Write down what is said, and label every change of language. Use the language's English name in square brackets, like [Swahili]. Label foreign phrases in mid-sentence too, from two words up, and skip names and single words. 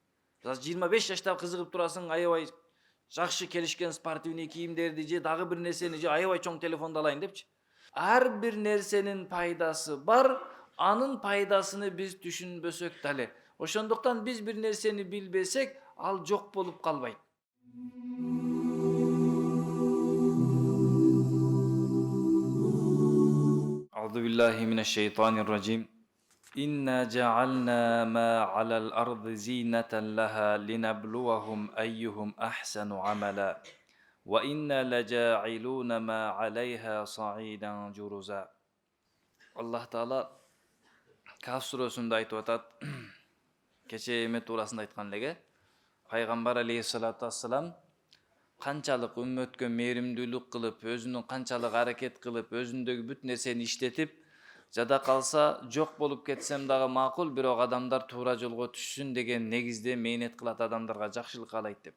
[Kyrgyz] 25 жашта кызыгып турасың, аябай жакшы келишкен спортивный кийимдерди же дагы бир нерсени же аябай чоң телефонду алайын депчи. Ар бир нерсенин пайдасы бар, анын пайдасыны биз түшүнбөсөк дале. Ошондуктан биз бир нерсени билбесек, ал жок болуп калбайт. [Arabic] أعوذ بالله من الشيطان الرجيم. إنا جعلنا ما على الأرض زينة لها لنبلوهم أيهم أحسن عملا. وإنا لجاعلون ما عليها صعيدا جرزا. [Kyrgyz] Аллах Таала Каф сүрөсүндө айтып атат. Кече эме туурасында айткан эле. Пайгамбар [Arabic] عليه الصلاة والسلام [Kyrgyz] канчалык үммөткө мээримдүүлүк кылып, өзүнүн канчалык аракет кылып, өзүндөгү бүт нерсени иштетип, жада калса жок болуп кетсем дагы макул, бирок адамдар туура жолго түшсүн деген негизде мээнет кылат, адамдарга жакшылык каалайт деп.